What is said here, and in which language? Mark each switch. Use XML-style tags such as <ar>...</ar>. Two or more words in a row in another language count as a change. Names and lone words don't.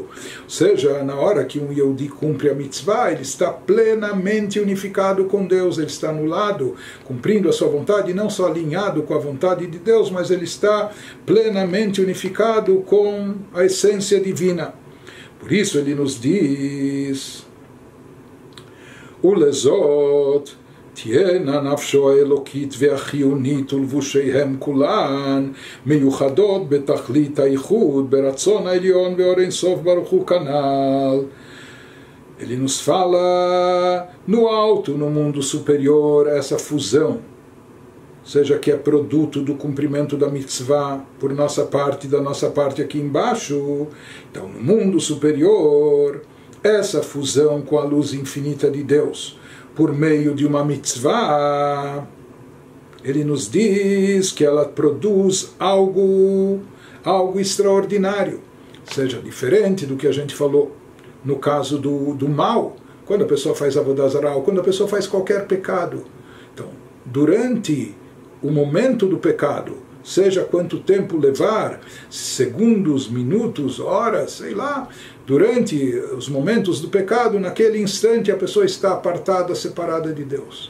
<pt>Ou seja, na hora que um Yehudi cumpre a mitzvah, ele está plenamente unificado com Deus, ele está anulado, cumprindo a sua vontade, não só alinhado com a vontade de Deus, mas ele está plenamente unificado com a essência divina. Por isso ele nos diz,</pt> <he>Ulezot תהיינה נפשו האלוקית והחיונית ולבושיהם כולן מיוחדות בתכלית הייחוד ברצון העליון ואור אין סוף ברוך הוא כנ"ל.</he> <pt>Ele nos fala no alto, no mundo superior, essa fusão, seja que é produto do cumprimento da mitzvah por nossa parte, da nossa parte aqui embaixo. Então, no mundo superior, essa fusão com a luz infinita de Deus, por meio de uma mitzvah, ele nos diz que ela produz algo extraordinário, seja diferente do que a gente falou no caso do mal, quando a pessoa faz</pt> <he>עבודה זרה,</he> <pt>ou quando a pessoa faz qualquer pecado. Então, durante o momento do pecado, seja quanto tempo levar, segundos, minutos, horas, sei lá, durante os momentos do pecado, naquele instante a pessoa está apartada, separada de Deus.</pt>